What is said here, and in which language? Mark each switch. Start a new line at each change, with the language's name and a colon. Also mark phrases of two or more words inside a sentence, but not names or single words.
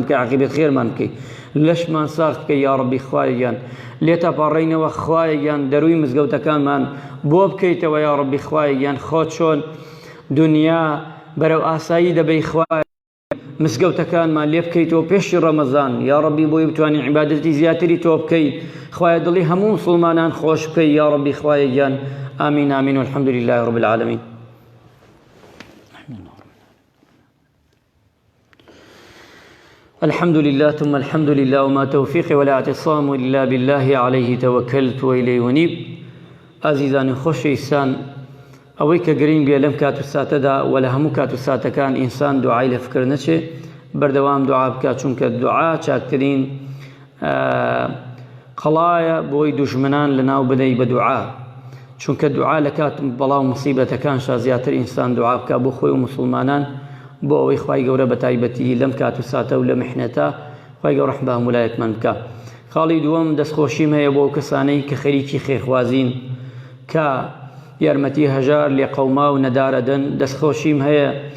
Central Kurdish: بکە عاقبەت خێرمان بکەی لەشمان ساغ بکە
Arabic: یا ڕەبی
Central Kurdish: خوایەگیان لێتە پاڕێینەوە خوایەگیان دەروی مزگەوتەکانمان بۆ بکەیتەوە
Arabic: یا ڕەبی
Central Kurdish: خوایەگیان خۆ چۆن دنیا بەرەو ئاسایی دەبەی خوای مزگەوتەکانمان لێ بکەیتەوە پێشی ڕەمەزان
Arabic: یا ڕەبی
Central Kurdish: بۆی بتوانین عیبادەتی زیاتری تۆ بکەیت خوایە دڵی هەموو مسلمانان خۆش بکەی
Arabic: یا ڕەبی
Central Kurdish: خوایەگیان ئامین ئامین
Arabic: والحمد لله رب العالمين الحمد لله ثم الحمد لله وما توفيقي ولا اعتصام إلا بالله عليه توكلت وإليه ونيب
Central Kurdish: عزيزان خوش إنسان ئەوەی کە گرنگ بێ لەم کات و ساتەدا و لە هەموو کات و ساتەکان ئینسان دوعای لە فکر نەچێ بەردەوام دوعا بکات چونکە دوعا چاکترین قەڵایە بۆی دوژمنان لەناو بدەی بە دوعا چونکە دوعا لە کات بەڵاو موسیبەتەکانشا زیاتر ئینسان دوعا بکە بۆ خۆی و مسلمانان بۆ ئەوەی خوای گەورە بە تایبەتی لەم کات و ساتە و لە میحنەتە خوای گەورە ڕەحم بە هەموو لایەکمان بکە خاڵی دووەم دەستخۆشیم هەیە بۆ کەسانەی کە خەریکی خێرخوازین کە یارمەتی هەژار لێ قەوما و نەدارەدەن دەستخۆشیم هەیە